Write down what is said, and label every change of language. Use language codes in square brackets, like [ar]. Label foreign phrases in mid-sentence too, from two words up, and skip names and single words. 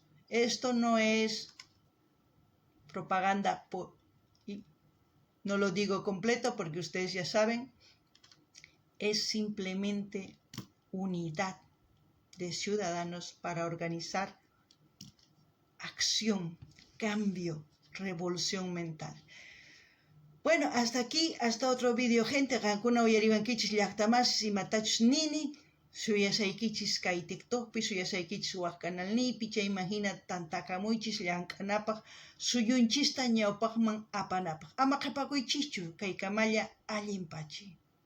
[es] Esto no es propaganda, no lo digo completo porque ustedes ya saben, es simplemente unidad de ciudadanos para organizar acción, cambio, revolución mental. Bueno, hasta aquí, hasta otro vídeo, gente. [qu] Qankuna uyariwankichis llaqtamas imatachus nini, suyasaykichis kay TikTokpi, suyasaykichis waq canalnipi, chayman hina tantakamuychis llank'anapaq, suyunchista ñawpaqman apanapaq. Ama qhapakuychischu, kay kamalla allinpachi.